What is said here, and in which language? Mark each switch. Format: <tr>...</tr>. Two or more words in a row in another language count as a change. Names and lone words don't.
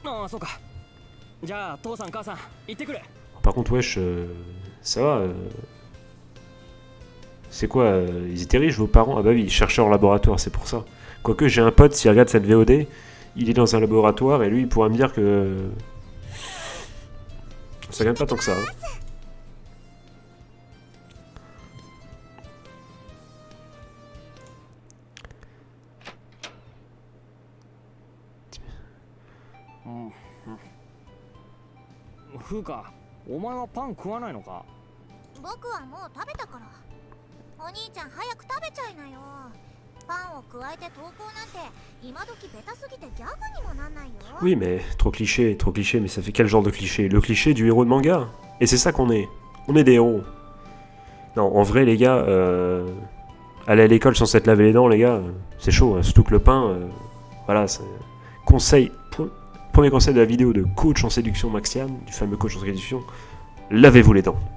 <fr>Par contre, wesh, ça va. C'est quoi ils étaient riches, vos parents? Ah bah oui, ils cherchaient en laboratoire, c'est pour ça. Quoique, j'ai un pote, s'il regarde cette VOD, il est dans un laboratoire et lui, il pourra me dire que... ça gagne pas tant que ça. Hein.</fr> <ja>Fuka, お前はパン食わないのか？僕はもう食べたから。お兄ちゃん早く食べちゃいなよ。パンを加えて投稿なんて今時ベタすぎてギャグにもなんないよ。</ja> <fr>Oui, mais trop cliché, mais ça fait quel genre de cliché? Le cliché du héros de manga. Et c'est ça qu'on est. On est des héros. Non, en vrai, les gars, aller à l'école sans s'être lavé les dents, les gars, c'est chaud. Hein. Surtout que le pain, voilà, c'est... Conseil, premier conseil de la vidéo de coach en séduction Maxian, du fameux coach en séduction, lavez-vous les dents.</fr>